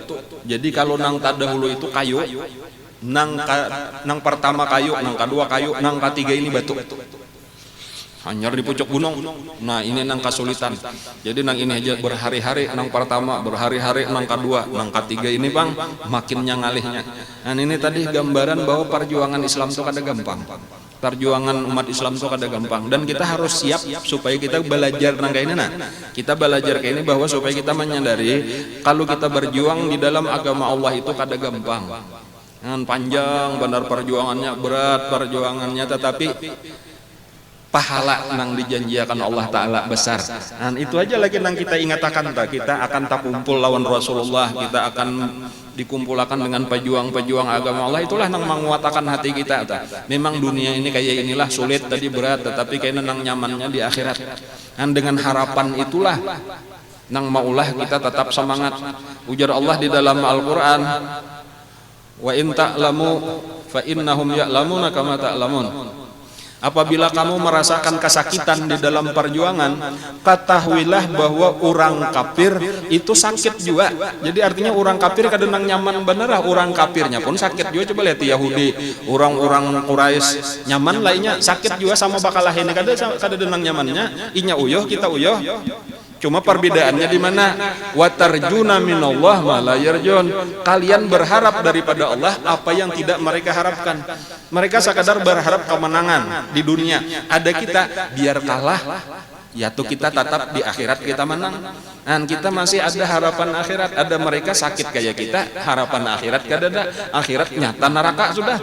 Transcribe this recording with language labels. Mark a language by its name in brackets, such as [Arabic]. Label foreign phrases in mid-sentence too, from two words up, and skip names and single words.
[Banjar] Jadi kalau nang tadahulu itu kayu, nang pertama kayu, nang kedua kayu, nang ketiga ini batu. Hanyar di pucuk gunung. Nah ini nang kesulitan. Jadi nang ini aja berhari-hari, nang pertama berhari-hari, nang kedua, nang ketiga ini bang makinnya ngalihnya. Nah ini tadi gambaran bahwa perjuangan Islam itu kada gampang. Perjuangan umat Islam itu kada gampang. Dan kita harus siap supaya kita belajar nang kayak ini. Nah kita belajar kayak ini bahwa supaya kita menyadari kalau kita berjuang di dalam agama Allah itu kada gampang. Dengan panjang benar perjuangannya, berat perjuangannya, tetapi pahala nang dijanjikan Allah Ta'ala besar. Dan itu aja lagi nang kita ingatakan, kita akan tak kumpul lawan Rasulullah, kita akan dikumpulkan dengan pejuang-pejuang agama Allah. Itulah nang menguatakan hati kita. Memang dunia ini kayak inilah, sulit tadi, berat, tetapi kayaknya nang nyamannya di akhirat. Dan dengan harapan itulah nang maulah kita tetap semangat. Ujar Allah di dalam Al-Quran, [Arabic] wa in ta'lamu fa innahum ya'lamuna kama ta'lamun. [Banjar] Apabila kamu merasakan kesakitan di dalam perjuangan, ketahuilah bahwa orang kafir itu sakit juga. Jadi artinya orang kafir kadang nyaman bener, orang kafirnya pun sakit juga. Coba lihat Yahudi, orang-orang Quraisy nyaman lainnya sakit juga sama bakalah ini. Kadang nyamannya, inya uyuh kita uyuh. Cuma perbedaannya di mana? [Arabic] Watarjuna minallah ma la yarjun. [Banjar] Kalian berharap daripada Allah apa yang tidak mereka harapkan. Mereka sekadar berharap kemenangan di dunia. Ada kita biar kalah, yaitu kita tetap di akhirat kita menang. Dan kita masih ada harapan akhirat. Ada mereka sakit kayak kita, harapan akhirat kada, akhirat nyata neraka sudah.